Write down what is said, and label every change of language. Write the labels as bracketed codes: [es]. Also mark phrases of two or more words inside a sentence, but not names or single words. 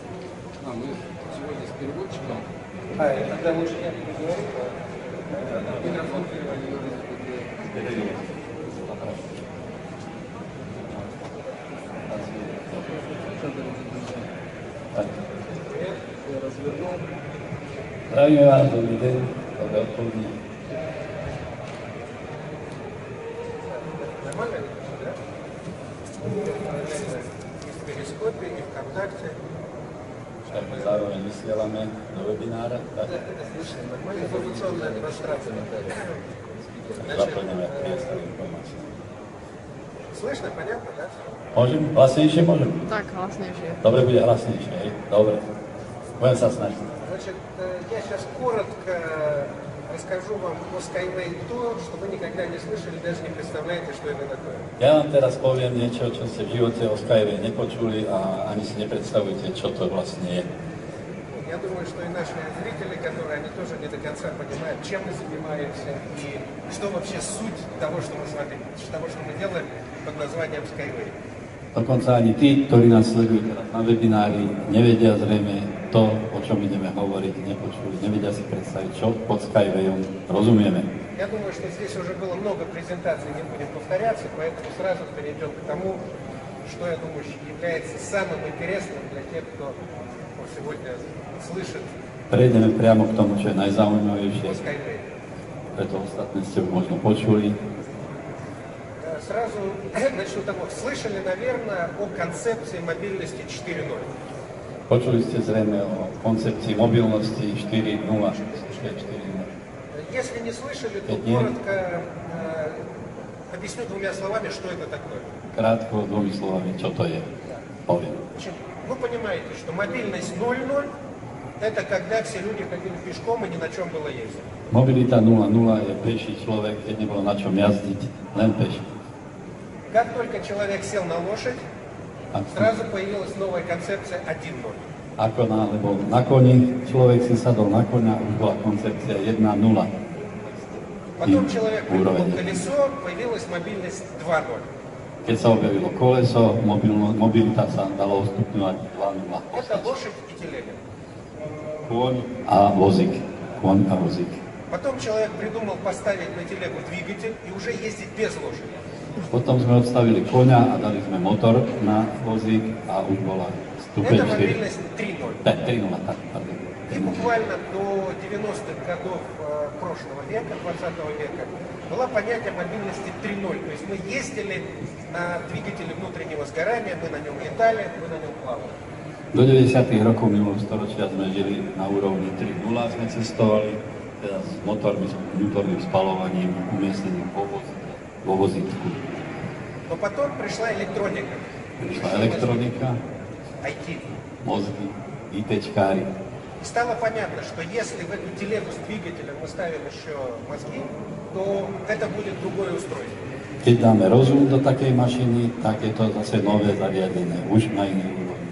[ru] Мы сегодня с переводчиком... Тогда лучше я не говорю. Микрофон переводил. Я развернул. [sk] Zdravím vás, dobrý deň, [cs] dobré odpoledne. [ru] Нормально? Да? И в перископе, и ВКонтакте. [sk] Však my zároveň vysielame do webinára, tak [ru] Нормальная информационная демонстрация. [sk] zaplňujeme priestor informácií. [ru] Слышно, понятно, да? [sk] Môžem? Hlasnejšie môžem? Так, hlasnejšie. Dobre, bude hlasnejšie, hej? Dobre. Budem sa snažiť. [ru] Значит, я сейчас коротко расскажу вам о Skyway то, что вы никогда не слышали, даже не представляете, что это такое. [sk] Ja vám teraz poviem niečo, čo ste v živote o Skyway nepočuli a ani si nepredstavujete, čo to vlastne je. [ru] Я думаю, что и наши зрители, которые они тоже не до конца понимают, чем мы занимаемся и что вообще суть того, что мы с вами, того, что мы делаем под названием Skyway. [sk] Dokonca ani tí, ktorí nás sledujú teraz na webinári, nevedia zrejme to, o čom ideme hovoriť, nepočuli, nevedia si predstaviť, čo pod Skywayom rozumieme. [ru] Я думаю, что здесь уже было много презентаций, не будем повторяться, поэтому сразу перейдем к тому, что, я думаю, является самым интересным для тех, кто сегодня слышит [sk] Prejdeme priamo k tomu, čo je najzaujímavejšie, [ru] о Skyway. [sk] preto ostatné ste už možno počuli. [ru] Сразу начну того. Слышали, наверное, о концепции мобильности 4.0. [sk] Počuli ste zrejme o koncepcii mobilnosti 4.0. [ru] Если не слышали, то коротко объясню двумя словами, что это такое. [sk] Krátko, dvomi slovami, čo to je. Poviem. [ru] Значит, вы понимаете, что мобильность 0.0 это когда все люди ходили пешком и ни на чем было ездить. [sk] Mobilita 0.0 je peší človek, keď nebolo na čom jazdiť, len peši. [ru] Как только человек сел на лошадь, сразу появилась новая концепция 1.0. [sk] Ako alebo na koni, človek si sadol na koňa, už bola koncepcia 1.0. [ru] Потом человек придумал колесо, появилась мобильность 2.0. [sk] Keď sa objavilo koleso, mobilita sa dalo stupňovať 2.0. [ru] Это лошадь и телега. [sk] Kôň a vozík. Kôň a vozík. [ru] Потом человек придумал поставить на телегу двигатель и уже ездить без лошади. [sk] Potom sme odstavili koňa a dali sme motor na vozík a už bola stupeň [ru] Это 4. мобильность 3.0. [sk] 3.0, tak, pardon. [ru] И буквально до 90-х годов прошлого века, 20 века, было понятие мобильности 3.0. То есть мы ездили на двигателе внутреннего сгорания, мы на нем летали, мы на нем плавали. [sk] Do 90. rokov minulého storočia sme žili na úrovni 3.0, sme cestovali, teda s motormi, s vnútorným spalovaním, umiestnením vo vozítku. [ru] Но потом пришла электроника. [sk] Prišla elektronika, IT. mozgy, ITčkári. [ru] Стало понятно, что если в эту телегу с двигателем мы ставим еще мозги, то это будет другое устройство. [sk] Keď dáme rozum do takej mašiny, tak je to zase nové zariadenie, už na inej úrovni.